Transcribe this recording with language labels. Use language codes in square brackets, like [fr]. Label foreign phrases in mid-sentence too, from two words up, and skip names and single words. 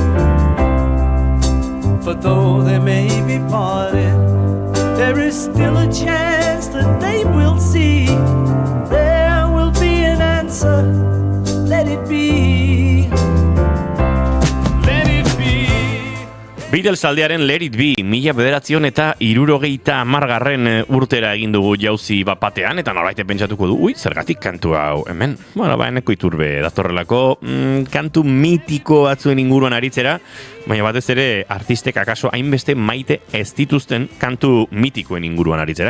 [en] For though they may be parted, there is still a chance that they will see. There will be an answer, let it be. Let it be. [eu] Beatles taldearen Let It Be, 1970 urtera egin dugu jauzi bapatean, eta norbaite pentsatuko du, zergatik kantu hau hemen? Bueno, eneko Iturbe datorrelako, kantu mitiko batzuen inguruan aritzera, baina batez ere artistek akaso hainbeste maite ez dituzten kantu mitikoen inguruan aritzera.